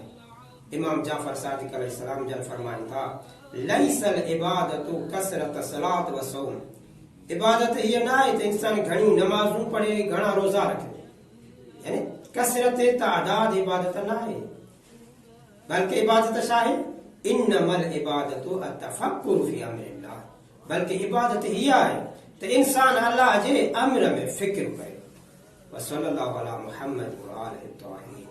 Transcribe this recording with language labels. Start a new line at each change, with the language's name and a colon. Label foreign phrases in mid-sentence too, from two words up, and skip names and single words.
Arabic: इमाम जाफ़र सादिक़ अलैहिस्सलाम
Sindhi: जन फरमाइनि था,
Arabic: ليس العبادة كثرة صلاة وصوم.
Sindhi: इबादत हीअ न आहे त इंसान घणी नमाज़ूं पढ़े, घणा रोज़ा रखे, यानी कसरत तादाद इबादत न आहे, बल्कि इबादत छा आहे?
Arabic: إنما العبادة التفكر في أمر الله.
Sindhi: बल्कि इबादत हीअ आहे त इंसान अल्लाह जे अम्र में फ़िक्र करे।
Arabic: وصلى الله على محمد وآله الطاهرين.